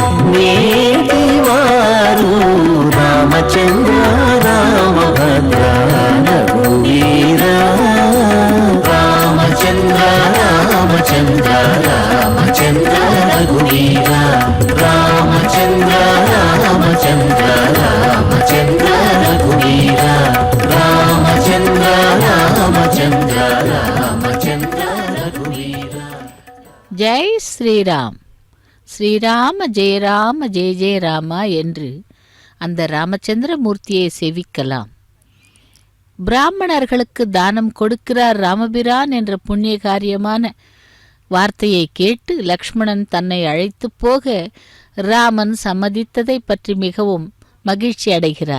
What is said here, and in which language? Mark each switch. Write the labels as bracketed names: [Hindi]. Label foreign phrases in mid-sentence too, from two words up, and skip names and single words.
[Telugu] నేటివారు రామచంద్ర రామభద్ర రఘువీరా రామచంద్ర రామచంద్ర రామచంద్ర రఘువీరా రామచంద్ర రామచంద్ర రామచంద్ర రామచంద్ర రఘువీర రామచంద్ర రామచంద్ర రామచంద్ర రఘువీర. [Tamil] ஜெய் ஸ்ரீராம். ஸ்ரீராம ஜெய ராம ஜெய ஜெய ராமா என்று அந்த ராமச்சந்திர மூர்த்தியை சேவிக்கலாம். பிராமணர்களுக்கு தானம் கொடுக்கிறார் ராமபிரான் என்ற புண்ணிய காரியமான வார்த்தையை கேட்டு லக்ஷ்மணன் தன்னை அழைத்து போக ராமன் சம்மதித்ததை பற்றி மிகவும் மகிழ்ச்சி அடைகிறார்.